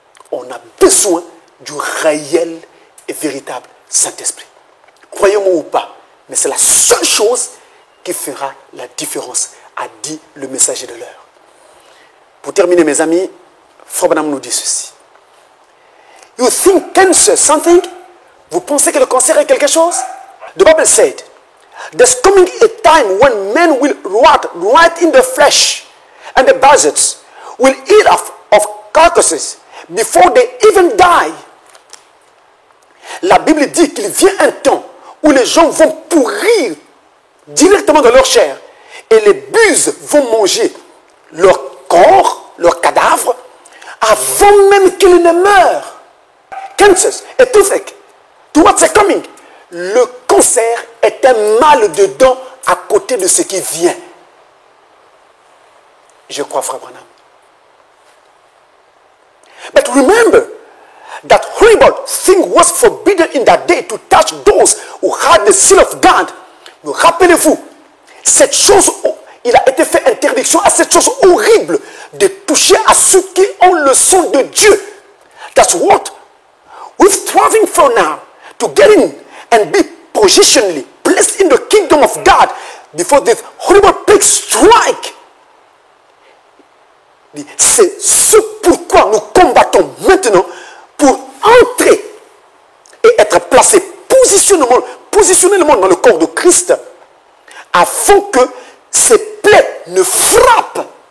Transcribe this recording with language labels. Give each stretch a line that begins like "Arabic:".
French: On a besoin du réel et véritable Saint-Esprit. Croyez-moi ou pas, mais c'est la seule chose qui fera la différence, a dit le messager de l'heure. Pour terminer, mes amis, Frère Branham nous dit ceci.
English: You think cancer is something?
French: Vous pensez que le cancer est quelque chose?
English: The Bible said, there's coming a time when men will rot right in the flesh, and the buzzards will eat of carcasses before they even die.
French: La Bible dit qu'il vient un temps où les gens vont pourrir directement dans leur chair et les buses vont manger leur corps, leur cadavre, avant même qu'ils ne meurent.
English: Cancer et toothache, to what's coming?
French: Le cancer est un mal de dents à côté de ce qui vient. Je crois, Frère Branham.
English: But remember that horrible thing was forbidden in that day to touch those who had the seal of God.
French: Mais rappelez-vous, cette chose, il a été fait interdiction à cette chose horrible de toucher à ceux qui ont le sang de Dieu.
English: That's what we're striving for now, to get in and be positionally placed in the kingdom of God before this horrible plague strike.
French: C'est ce pourquoi nous combattons maintenant pour entrer et être placés positionnellement dans le corps de Christ afin que ces plaies ne frappent.